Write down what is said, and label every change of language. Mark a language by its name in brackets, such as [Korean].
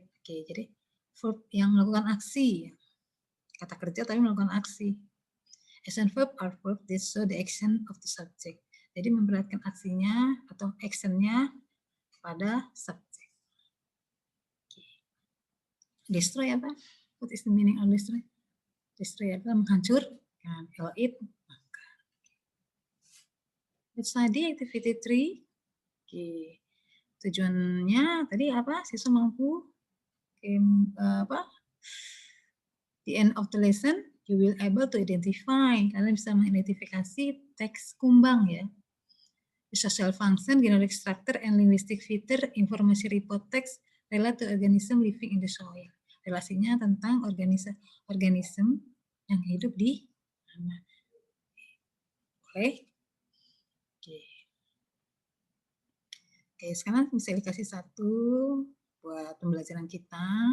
[Indonesian] Oke, jadi verb yang melakukan aksi. Kata kerja tapi melakukan aksi. [English] Action verb are verb that show the action of the subject. [Indonesian] Jadi memperlihatkan aksinya atau actionnya pada subjek. [English] Destroy apa? What is the meaning of destroy? [Indonesian] Destroy adalah menghancurkan. Kalau eat, makan. [English] Let's study activity 3. Oke. [Indonesian] Tujuannya tadi apa? Siswa mampu apa? [English] The end of the lesson, you will able to identify. [Indonesian] Kalian bisa mengidentifikasi teks kumbang ya. [English] The social function, genetic structure, and linguistic feature, information report text relate to organism living in the soil. [Indonesian] Relasinya tentang organisme yang hidup di tanah. Oke. Oke, sekarang bisa dikasih satu buat pembelajaran kita.